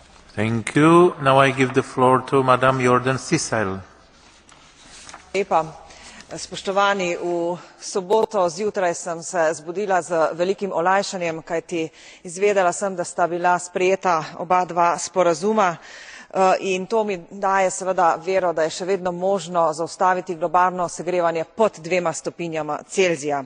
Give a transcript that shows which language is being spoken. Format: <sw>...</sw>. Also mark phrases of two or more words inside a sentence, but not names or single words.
<en>Thank you. Now I give the floor to Madame Jordan Cicel.</en> <sl>Spoštovani, v soboto zjutraj sem se zbudila z velikim olajšanjem, kajti izvedela sem, da sta bila sprejeta oba dva sporazuma, in to mi daje seveda vero, da je še vedno možno zaustaviti globalno segrevanje pod 2 stopinjama Celzija.</sl>